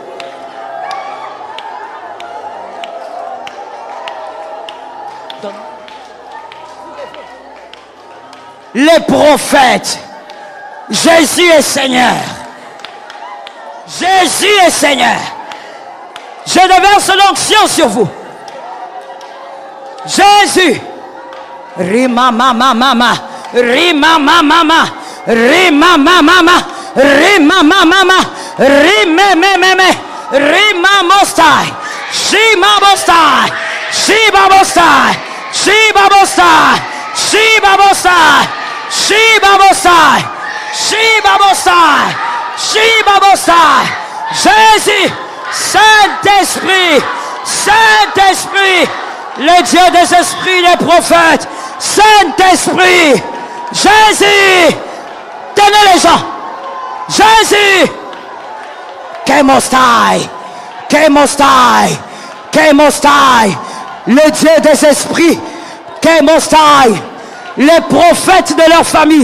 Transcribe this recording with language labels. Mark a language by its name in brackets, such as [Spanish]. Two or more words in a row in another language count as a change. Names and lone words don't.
[French] Les prophètes. Jésus est Seigneur. Jésus est Seigneur. Je déverse l'onction sur vous. Jésus. Rima mama mama. Rima mama mama. Rima mama mama. Rima mama mama. Rima meme. Rima mostai. Shima mostai. Shiba mostai. Shiba mostai. Shiba mostai. Shiba mostai. Shiba mostai. Shiba mostai. Jésus. Saint-Esprit, Saint-Esprit, le Dieu des esprits, des prophètes, Saint-Esprit, Jésus, tenez les gens, Jésus, Kemostai, Kemostai, Kemostai, le Dieu des esprits, Kemostai, les prophètes de leur famille.